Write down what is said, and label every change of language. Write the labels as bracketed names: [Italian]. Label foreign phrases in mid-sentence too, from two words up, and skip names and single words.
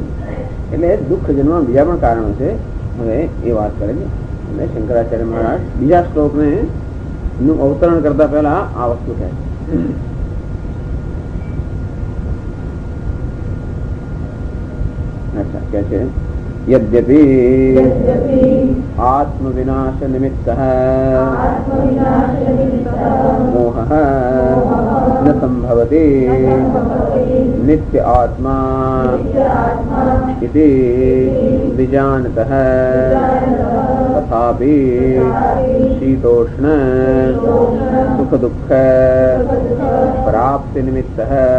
[Gujarati] એટલે દુઃખ જન્મવા બીજા પણ કારણો છે. હવે એ વાત કરે છે અને શંકરાચાર્ય મહારાજ બીજા શ્લોકને નું અવતરણ કરતા પહેલા આ વસ્તુ કહે છે. અચ્છા કહે છે [Sanskrit] यद्यपि आत्मविनाश निमित्तः मोहः न संभवति नित्य आत्मा इति विजानतः तथापि शीतोष्ण सुख दुःख प्राप्ति निमित्तः